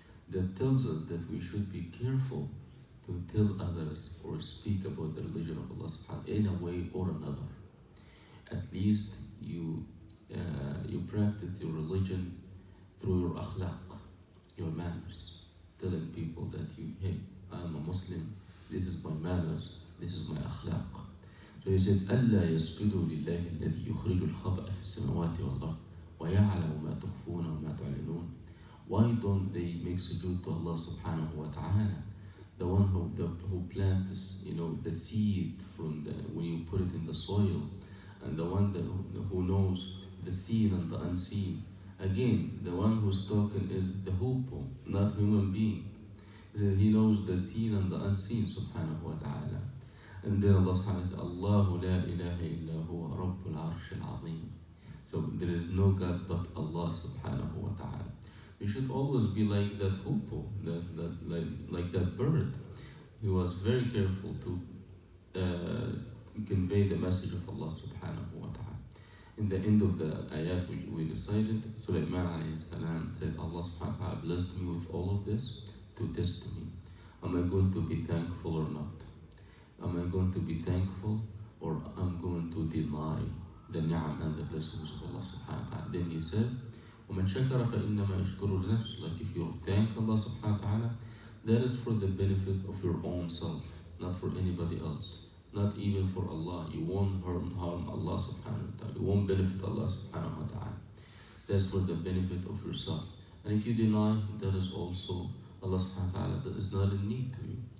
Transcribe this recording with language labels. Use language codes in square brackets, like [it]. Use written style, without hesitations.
[en] That tells us that we should be careful to tell others or speak about the religion of Allah subhanahu wa ta'ala in a way or another. At least you practice your religion through your akhlaq, your manners, telling people that hey, I'm a Muslim, this is my manners, this is my akhlaq. [ar] So he said, أَلَّا يَسْجُدُوا لِلَّهِ الَّذِي يُخْرِجُ الْخَبْءَ فِي السَّمَاوَاتِ وَالْأَرْضِ وَيَعْلَمُ مَا تُخْفُونَ وَمَا تُعْلِنُونَ. [en] Why don't they make sujood to Allah subhanahu wa ta'ala? The one who plants, the seed from when you put it in the soil, and the one who knows the seen and the unseen. Again, the one who's talking is the hoopoe, not human being. He knows the seen and the unseen subhanahu wa ta'ala. And then Allah subhanahu wa ta'ala says, [ar] Allahu la ilaha illa huwa rabbul arsh al-azim. [en] So there is no God but Allah subhanahu wa ta'ala. You should always be like that hoopoe, like that bird. He was very careful to convey the message of Allah subhanahu wa ta'ala. In the end of the ayat which we recited, Sulaiman alayhi salam said, Allah subhanahu wa ta'ala blessed me with all of this to test me. Am I going to be thankful or not? Am I going to be thankful or am I going to deny the ni'am and the blessings of Allah subhanahu wa ta'ala? [ar] Then he said, وَمَنْ شَكَرَ فَإِنَّمَا يَشْكُرُ لِنَفْسِهِ. [en] Like if you thank Allah subhanahu wa ta'ala, that is for the benefit of your own self, not for anybody else. Not even for Allah. You won't harm Allah subhanahu wa ta'ala. You won't benefit Allah subhanahu wa ta'ala. That's for the benefit of yourself. And if you deny, that is also Allah subhanahu wa ta'ala that is not in need to you.